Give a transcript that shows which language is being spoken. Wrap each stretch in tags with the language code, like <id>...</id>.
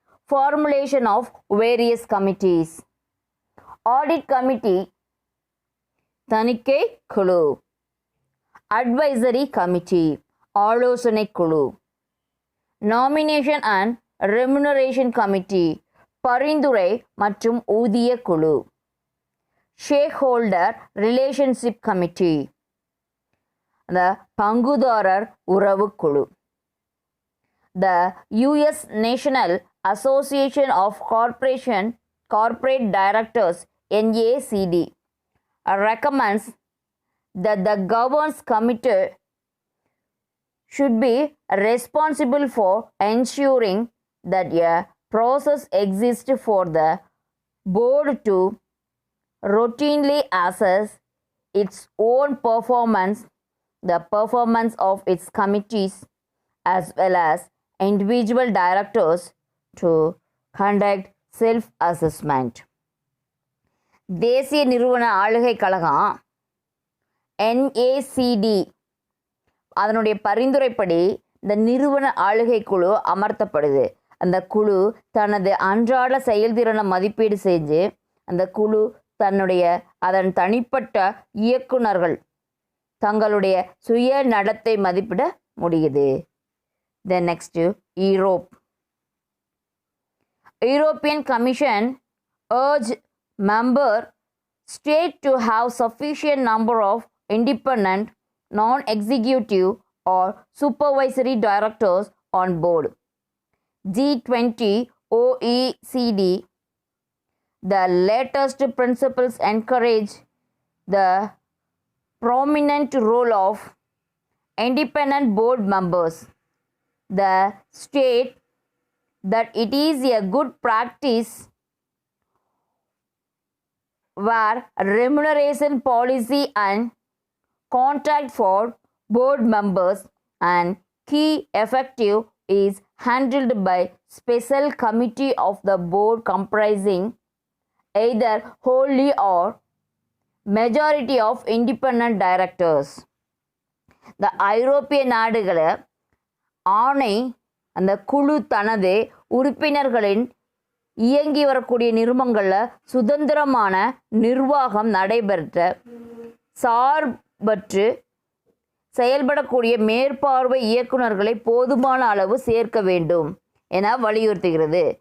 <en>Formulation of various committees. Audit committee</en> <ta>தணிக்கை குழு,</ta> <en>advisory committee</en> <ta>ஆலோசனை குழு,</ta> <en>nomination and remuneration committee</en> <ta>பரிந்துரை மற்றும் ஊதிய குழு,</ta> <en>stakeholder relationship committee</en> <ta>அந்த பங்குதாரர் உறவு குழு.</ta> <en>The US national association of corporate directors NACD recommends that the governance committee should be responsible for ensuring that a process exists for the board to routinely assess its own performance, the performance of its committees, as well as individual directors to conduct self-assessment.</en> <ta>தேசிய நிறுவன ஆளுகை கழகம் NACD அதனுடைய பரிந்துரைப்படி இந்த நிறுவன ஆளுகை குழு அமர்த்தப்படுது. அந்த குழு தனது அன்றாட செயல்திறனை மதிப்பீடு செஞ்சு அந்த குழு அதன் தனிப்பட்ட இயக்குனர்கள் தங்களுடைய சுய நடத்தை மதிப்பிட முடியுது.</ta> <en>Then next, European Commission urged member state to have sufficient number of independent, non-executive or supervisory directors on board. G20 OECD, the latest principles encourage the prominent role of independent board members. The state that it is a good practice where remuneration policy and contract for board members and key effective is handled by special committee of the board comprising either wholly or majority of independent directors.</en> <ta>The ஐரோப்பிய நாடுகளை ஆணை அந்த குழு தனது உறுப்பினர்களின் இயங்கி வரக்கூடிய நிறுவனங்களில் சுதந்திரமான நிர்வாகம் நடைபெற்ற சார்பற்று செயல்படக்கூடிய மேற்பார்வை இயக்குநர்களை போதுமான அளவு சேர்க்க வேண்டும் என வலியுறுத்துகிறது.</ta>